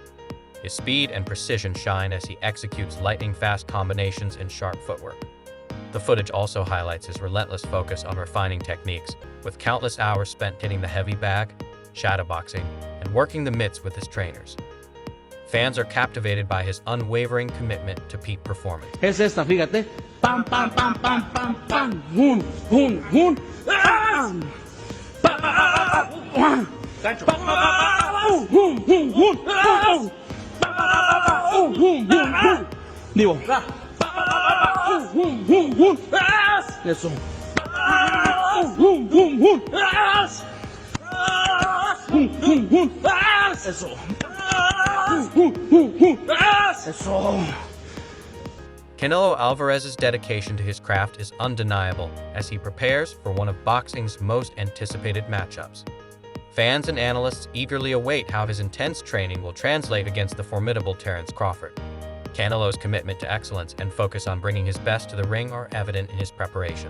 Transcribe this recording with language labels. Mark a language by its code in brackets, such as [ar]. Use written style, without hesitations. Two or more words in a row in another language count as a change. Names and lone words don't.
[en] His speed and precision shine as he executes lightning-fast combinations and sharp footwork. The footage also highlights his relentless focus on refining techniques, with countless hours spent hitting the heavy bag, shadowboxing, and working the mitts with his trainers. Fans are captivated by his unwavering commitment to peak performance. [es] Es esta, fíjate. Pam, pam, pam, pam, pam, pam. Hun, hun, hun. Pam. Pam. Gancho. Hun, hun, hun. Pam. Hun, hun, hun. Digo. Hun, hun, hun. Eso. Hun, hun, hun. Hun, hun, hun. Eso. [en] Canelo Alvarez's dedication to his craft is undeniable as he prepares for one of boxing's most anticipated matchups. Fans and analysts eagerly await how his intense training will translate against the formidable Terence Crawford. Canelo's commitment to excellence and focus on bringing his best to the ring are evident in his preparation.